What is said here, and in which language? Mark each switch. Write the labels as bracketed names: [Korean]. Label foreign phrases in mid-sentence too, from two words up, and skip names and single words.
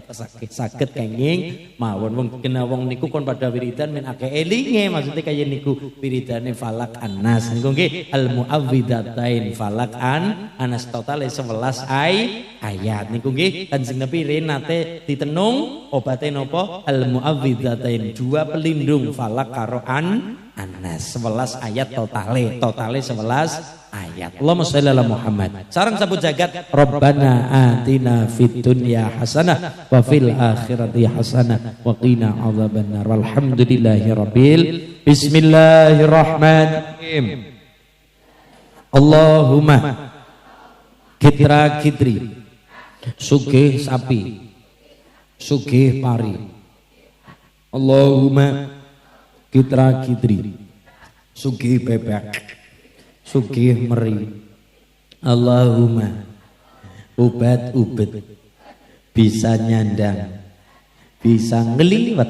[Javanese] saged kenging mawon wong kena wong niku kon pada wiridan men akeh elinge maksudnya kaya niku wiridane Falak Anas niku nggih [Arabic] المعوذتين [Javanese] Falak Anas total 11 ayat niku nggih Kanjeng Nabi nate ditenung obate napa [Arabic] المعوذتين [Javanese] 2 pelindung Falak karo Anas 11 ayat totale 11 ayat. [Arabic] اللهم صل على محمد. [Javanese] Sareng sabu jagat [Arabic] ربنا آتنا في الدنيا حسنة وفي الآخرة حسنة وقنا عذاب النار. والحمد لله رب بسم الله الرحمن الرحيم. [Javanese] Allahumma kitra kitri sugih sapi sugih pari. Allahumma kitra kitri sugih bebek sugih meri. Allahumma ubat ubet bisa nyandang bisa ngeliwat.